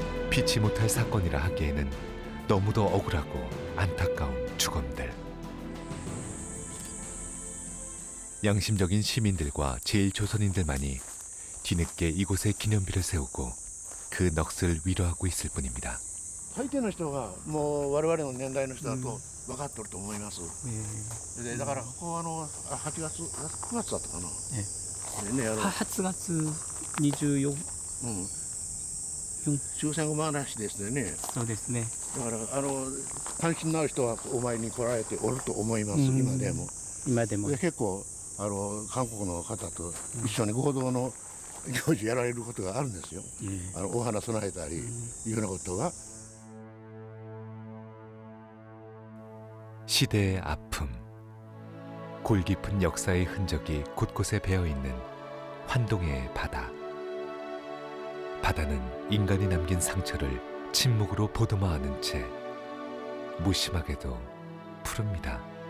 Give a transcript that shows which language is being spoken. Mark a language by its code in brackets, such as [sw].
[ko] 피치 못할 사건이라 하기에는 너무도 억울하고 안타까운 죽음들. 양심적인 시민들과 제일조선인들만이 뒤늦게 이곳에 기념비를 세우고 그 넋을 위로하고 있을 뿐입니다. [ja] 大抵の人がもう我々の年代の人だと分かってると思います。でだからここ8月9月だったかな。 8月24 終戦後話ですね。そうですね。だから関心のある人はお参りに来られておると思います。今でも。今でも。で結構韓国の方と一緒に合同の行事やられることがあるんですよ。お花供えたりいうようなことが。 [ko] 시대의 아픔, 골깊은 역사의 흔적이 곳곳에 배어있는 환동의 바다. 바다는 인간이 남긴 상처를 침묵으로 보듬어 안은 채 무심하게도 푸릅니다.